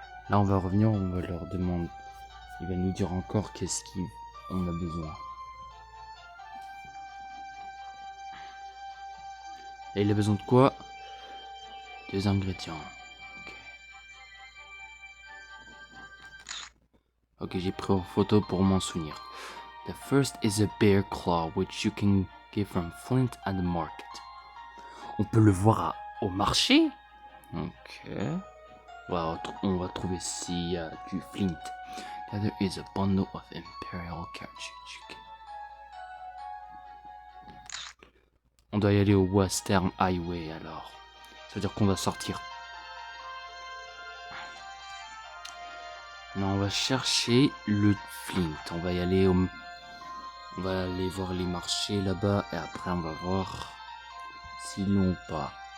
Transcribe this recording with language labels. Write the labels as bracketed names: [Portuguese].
[French] Là on va revenir, on va leur demander. Il va nous dire encore qu'est-ce qu'on a besoin. Et il a besoin de quoi? Des ingrédients. Ok, j'ai pris en photo pour m'en souvenir. [English] The first is a bear claw, which you can get from Flint at the market. [French] On peut le voir au marché? Ok. On va trouver s'il y a du Flint. [English] There is a bundle of Imperial cartridge. [French] On doit y aller au Western Highway alors. Ça veut dire qu'on va sortir. Non, on va chercher le Flint. On va y aller au... On va aller voir les marchés là-bas et après on va voir s'ils l'ont ou pas.